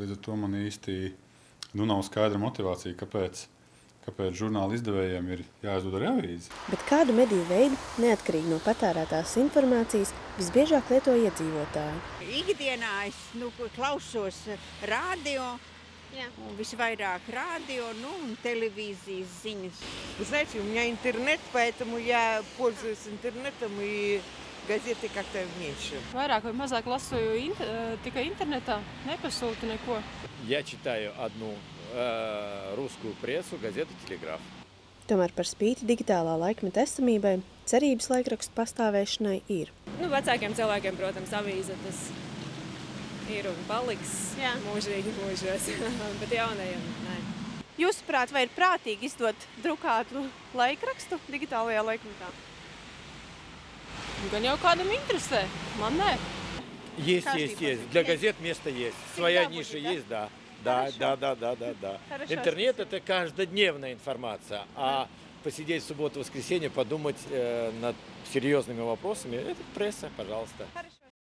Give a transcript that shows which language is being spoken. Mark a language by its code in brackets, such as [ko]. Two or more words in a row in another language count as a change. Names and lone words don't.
[lv] Līdz ar to man īsti nav skaidra motivācija, kāpēc žurnāla izdevējiem ir jāizdod arī avīzi. Bet kādu mediju veidu, neatkarīgi no patērētās informācijas, visbiežāk lieto iedzīvotāji? Ikdienā es klausos radio, visvairāk radio, un телевизии ziņas. [ru] Вы знаете, у меня интернет, поэтому я пользуюсь интернетом и газеты как-то меньше. [lv] Vairāk vai mazāk lasu tikai internetā, nepasūtu neko. [ru] Я читаю одну русскую прессу, газету «Телеграф». [lv] Tomēr par spīti digitālā laikmeta esamībai, cerības laikrakstu pastāvēšanai ir. Vecākiem cilvēkiem, protams, avīze tas ir un paliks mūžīgi mūžos, bet jaunajiem nē. Jūsuprāt, vai ir prātīgi izdot drukātu laikrakstu digitālajā laikmetā? Gan jau kādam interesē, man nē. [ru] Есть. Для газет место есть. Своя ниша есть, да. Да. Интернет – это каждодневная информация, а посидеть в субботу-воскресенье, подумать над серьезными вопросами – это пресса, пожалуйста.